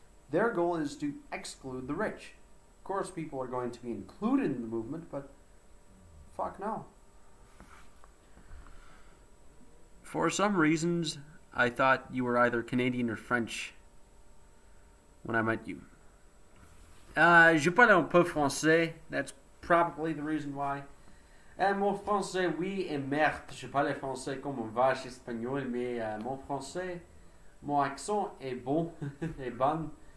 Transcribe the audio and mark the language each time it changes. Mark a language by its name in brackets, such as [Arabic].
[English] Their goal is to exclude the rich. Of course, people are going to be included in the movement, but fuck no. For some reasons, I thought you were either Canadian or French when I met you. [French] Je parle un peu français. [English] That's probably the reason why. [French] Mon français, oui, est merde. Je parle français comme un vache espagnol, mais mon français, mon accent est bon, est bon.